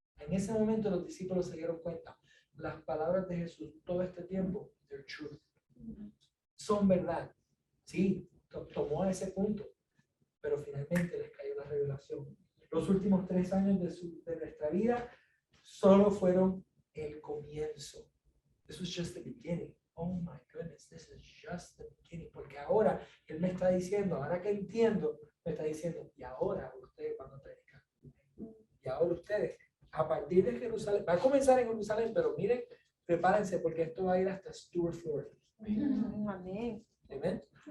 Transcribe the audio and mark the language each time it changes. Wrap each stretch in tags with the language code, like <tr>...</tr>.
<es>En ese momento los discípulos se dieron cuenta. Las palabras de Jesús todo este tiempo,</es> <en>they're truth.</en> <es>Son verdad. Sí, tomó a ese punto, pero finalmente les cayó la revelación. Los últimos 3 años de nuestra vida solo fueron el comienzo.</es> <en>This was just the beginning. Oh my goodness, this is just the beginning.</en> <es>Porque ahora Él me está diciendo, ahora que entiendo, me está diciendo, y ahora ustedes van a predicar. Y ahora ustedes, a partir de Jerusalén, va a comenzar en Jerusalén, pero miren, prepárense porque esto va a ir hasta Stuart, Florida. Amén. Amen.</es>